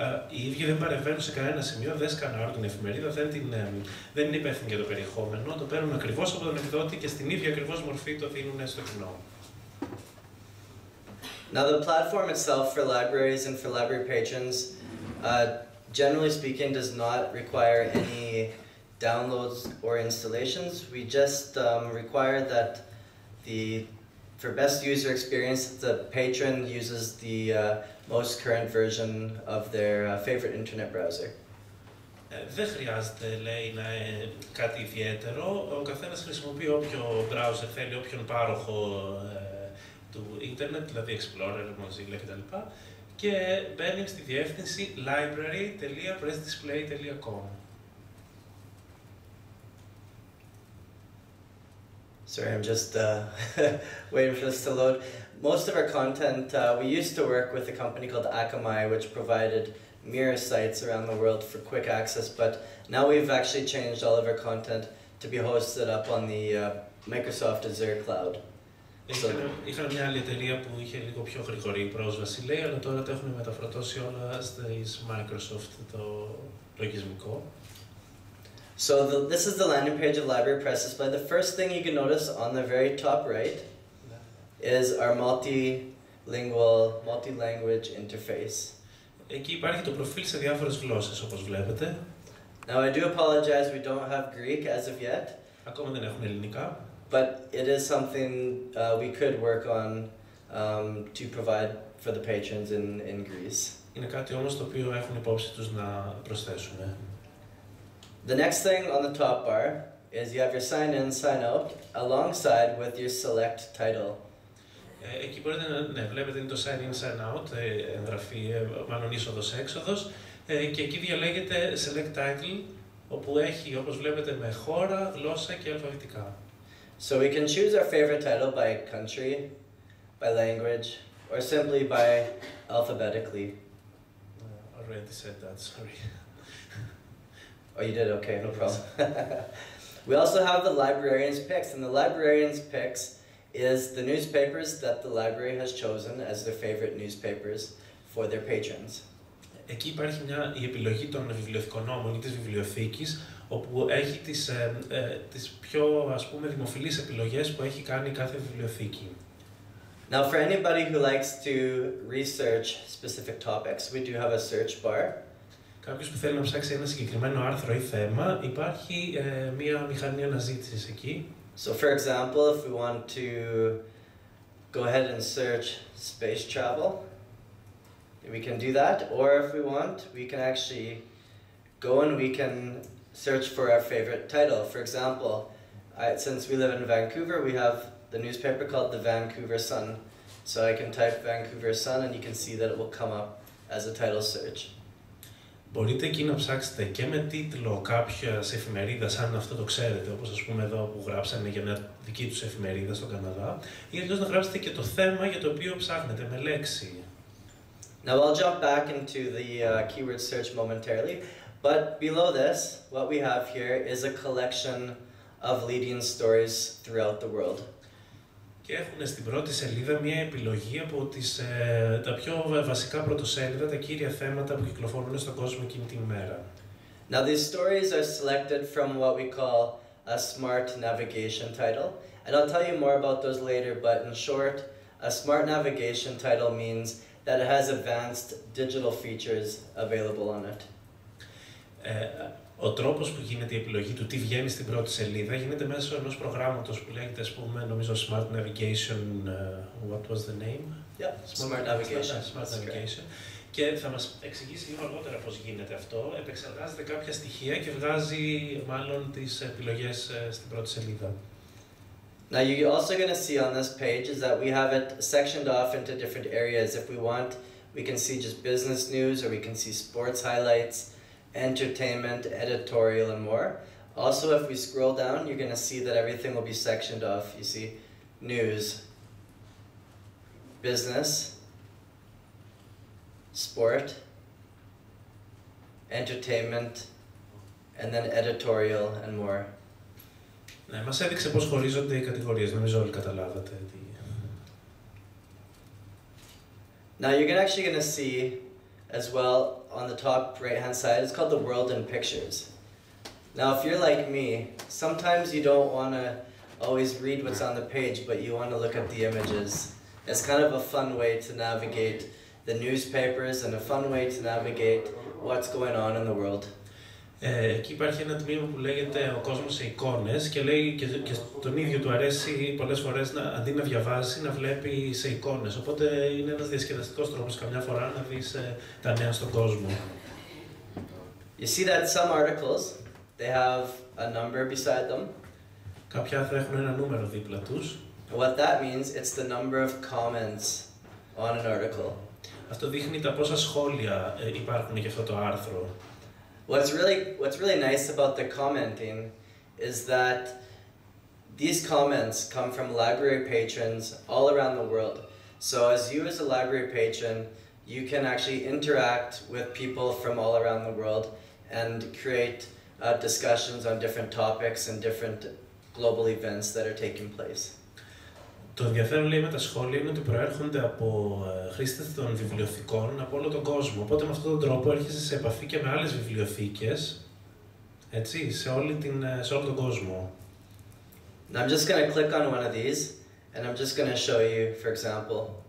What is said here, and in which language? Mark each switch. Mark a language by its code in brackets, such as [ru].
[el] Οι ίδιοι δεν παρεμβαίνουν σε κανένα σημείο, δεν σκανάρουν την εφημερίδα, δεν είναι υπεύθυνοι για το περιεχόμενο. Το παίρνουν ακριβώς από τον εκδότη και στην ίδια ακριβώς μορφή το δίνουν στο κοινό. [en] Now, the platform itself for libraries and for library patrons, generally speaking, does not require any downloads or installations. We just require that for best user experience, the patron uses the most current version of their favorite internet browser. [el] Δεν χρειάζεται, λέει, κάτι ιδιαίτερο. Ο καθένας χρησιμοποιεί όποιο browser θέλει, όποιον πάροχο του ίντερνετ, δηλαδή Explorer, Mozilla κτλ. Και μπαίνει στη διεύθυνση library.pressdisplay.com. [en] Sorry, I'm just waiting for this to load. Most of our content, we used to work with a company called Akamai, which provided mirror sites around the world for quick access, but now we've actually changed all of our content to be hosted up on the Microsoft Azure cloud. [el] Είχαν μια άλλη εταιρεία που είχε λίγο πιο γρήγορη πρόσβαση, λέει, αλλά τώρα τα έχουν μεταφροντώσει όλα στις Microsoft το λογισμικό. [en] So this is the landing page of Library PressDisplay. The first thing you can notice on the very top right is our multi-language interface. [el] Εκεί υπάρχει το προφίλ σε διάφορες γλώσσες, όπως βλέπετε. [en] Now, I do apologize, we don't have Greek as of yet. [el] Ακόμα δεν έχουμε ελληνικά. [en] But it is something we could work on to provide for the patrons in Greece. [el] Είναι κάτι όμως το οποίο έχουν υπόψη τους να προσθέσουν. [en] The next thing on the top bar is you have your sign in, sign out, alongside with your select title. [el] Εκεί μπορείτε να βλέπετε είναι το sign in, sign out, εγγραφή, μάλλον είσοδος-έξοδος, και εκεί διαλέγετε select title, όπου έχει, όπως βλέπετε, με χώρα, γλώσσα και αλφαβητικά. [en] So we can choose our favorite title by country, by language, or simply by alphabetically. Already said that, sorry. Oh, you did? Okay, no problem. We also have the librarian's picks, and the librarian's picks is the newspapers that the library has chosen as their favorite newspapers for their patrons. [el] Εκεί υπάρχει η επιλογή των βιβλιοθηκονόμων ή της βιβλιοθήκης, όπου έχει τις πιο, ας πούμε, δημοφιλείς επιλογές που έχει κάνει κάθε βιβλιοθήκη. [en] Now, for anybody who likes to research specific topics, we do have a search bar. [el] Κάποιος που θέλει να ψάξει ένα συγκεκριμένο άρθρο ή θέμα, υπάρχει μία μηχανή αναζήτησης εκεί. [en] So, for example, if we want to go ahead and search space travel, we can do that, or if we want, we can actually go and we can search for our favorite title. For example, since we live in Vancouver, we have the newspaper called the Vancouver Sun. So I can type Vancouver Sun and you can see that it will come up as a title search. [el] Μπορείτε εκεί να ψάξετε και με τίτλο κάποιας εφημερίδας, αν αυτό το ξέρετε, όπως ας πούμε εδώ που γράψανε για μια δική τους εφημερίδα στον Καναδά, ή αλλιώς να γράψετε και το θέμα για το οποίο ψάχνετε με λέξη. [en] Now I'll jump back into the keyword search momentarily, but below this, what we have here is a collection of leading stories throughout the world. [el] Και έχουν στην πρώτη σελίδα μια επιλογή από τα πιο βασικά πρωτοσέλιδα, τα κύρια θέματα που κυκλοφορούν στον κόσμο εκείνη την ημέρα. [en] Now these stories are selected from what we call a smart navigation title, and I'll tell you more about those later, but in short, a smart navigation title means that it has advanced digital features available on it. [el] Ο τρόπος που γίνεται η επιλογή του τι βγαίνει στην πρώτη σελίδα γίνεται μέσω ενός προγράμματος που λέγεται, ας πούμε, νομίζω Smart Navigation, [en] what was the name? Yeah, Smart Navigation. Smart Navigation. [el] Και θα μας εξηγήσει λίγο αργότερα πώς γίνεται αυτό. Επεξεργάζεται κάποια στοιχεία και βγάζει μάλλον τις επιλογές στην πρώτη σελίδα. [en] Now you're also going to see on this page is that we have it sectioned off into different areas. If we want, we can see just business news, or we can see sports highlights, entertainment, editorial, and more. Also, if we scroll down, you're going to see that everything will be sectioned off. You see news, business, sport, entertainment, and then editorial and more. [el] Ναι, μας έδειξε πώς χωρίζονται οι κατηγορίες. Νομίζω όλοι καταλάβατε. [en] Now you're actually going to see as well on the top right hand side, it's called the world in pictures. Now if you're like me, sometimes you don't want to always read what's on the page, but you want to look at the images. It's kind of a fun way to navigate the newspapers and a fun way to navigate what's going on in the world. [el] Εκεί υπάρχει ένα τμήμα που λέγεται «Ο κόσμος σε εικόνες» και λέει και τον ίδιο του αρέσει πολλές φορές αντί να διαβάζει να βλέπει σε εικόνες. Οπότε είναι ένας διασκεδαστικός τρόπος καμιά φορά να δεις τα νέα στον κόσμο. [en] You see that some articles, they have a number beside them. [el] Κάποια θα έχουν ένα νούμερο δίπλα τους. [en] What that means, it's the number of comments on an article. [el] Αυτό δείχνει τα πόσα σχόλια υπάρχουν για αυτό το άρθρο. [en] What's really nice about the commenting is that these comments come from library patrons all around the world. So as you as a library patron, you can actually interact with people from all around the world and create discussions on different topics and different global events that are taking place. [el] Το ενδιαφέρον, λέει, με τα σχόλια είναι ότι προέρχονται από χρήστες των βιβλιοθηκών από όλο τον κόσμο. Οπότε με αυτόν τον τρόπο έρχεσαι σε επαφή και με άλλες βιβλιοθήκες, έτσι, σε όλο τον κόσμο. [en] Now I'm just going to click on one of these and I'm just going to show you, for example.